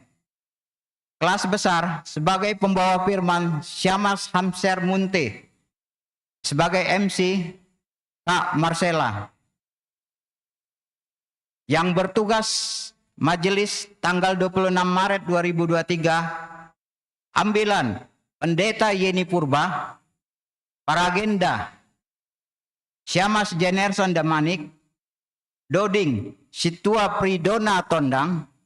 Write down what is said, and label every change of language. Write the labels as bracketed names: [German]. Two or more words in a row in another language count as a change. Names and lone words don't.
[Indonesian] Kelas besar sebagai pembawa firman Siamas Hamser Munte, sebagai MC Kak Marcella. Yang bertugas majelis tanggal 26 Maret 2023, ambilan Pendeta Yeni Purba, Paragenda Siamas Jenerson Damanik, Doding Situa Pridona Tondang,